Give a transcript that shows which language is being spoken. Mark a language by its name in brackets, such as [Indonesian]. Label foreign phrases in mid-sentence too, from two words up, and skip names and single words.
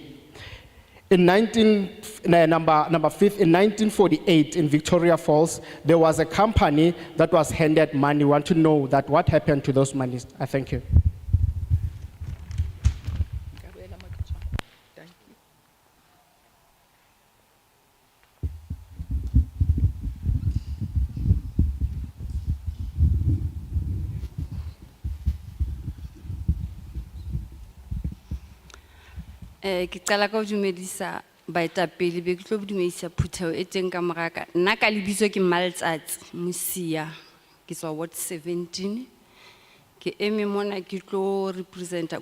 [English] In number 5, in 1948 in Victoria Falls, there was a company that was handed money. We want to know that what happened to those monies. I thank you. Thank you. [Southern Sotho] Ke qala ka ho dumedisa baetapele be ke tlo dumedisa phutheo e teng ka moraka nna ka lebitso ke Maltsatsi Mosia ke tswa ward 17 ke eme mona ke tlo representa